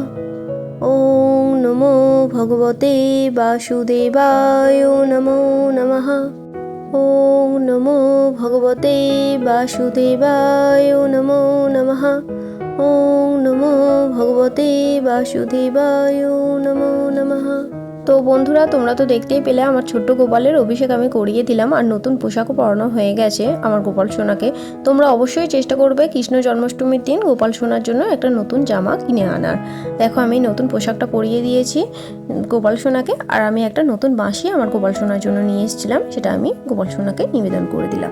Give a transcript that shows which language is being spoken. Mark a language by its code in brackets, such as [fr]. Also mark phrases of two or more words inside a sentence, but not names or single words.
[sa] ওম নমো ভগবতে বাসুদেবায় নমো নমঃ। ওম নমো ভগবতে বাসুদেবায় নমো নমঃ। ওম নমো ভগবতে বাসুদেবায় নমো নমঃ। [bn] তো বন্ধুরা, তোমরা তো দেখতেই পেলে আমার ছোট্ট গোপালের অভিষেক আমি করিয়ে দিলাম, আর নতুন পোশাকও পরানো হয়ে গেছে আমার গোপাল সোনাকে। তোমরা অবশ্যই চেষ্টা করবে কৃষ্ণ জন্মাষ্টমীর দিন গোপাল সোনার জন্য একটা নতুন জামা কিনে আনার। দেখো, আমি নতুন পোশাকটা পরিয়ে দিয়েছি গোপাল সোনাকে, আর আমি একটা নতুন বাঁশি আমার গোপাল সোনার জন্য নিয়ে এসেছিলাম, সেটা আমি গোপাল সোনাকে নিবেদন করে দিলাম।